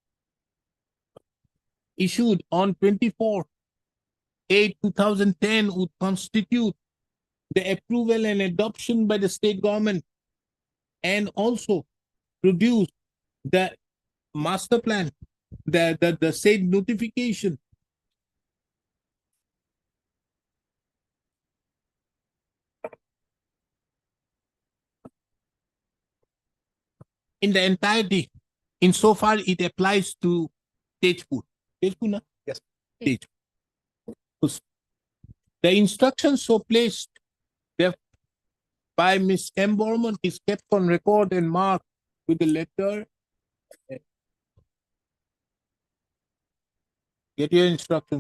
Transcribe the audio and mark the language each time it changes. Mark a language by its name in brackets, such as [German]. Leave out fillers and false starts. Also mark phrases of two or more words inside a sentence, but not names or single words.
[English] issued on 24/8/2010 would constitute the approval and adoption by the state government, and also produce the master plan, the said notification in the entirety, insofar it applies to Tejpur. Tejpur, na? Yes. Tejpur. The instructions so placed there by Ms. M. Borman is kept on record and marked with the letter. Get your instructions.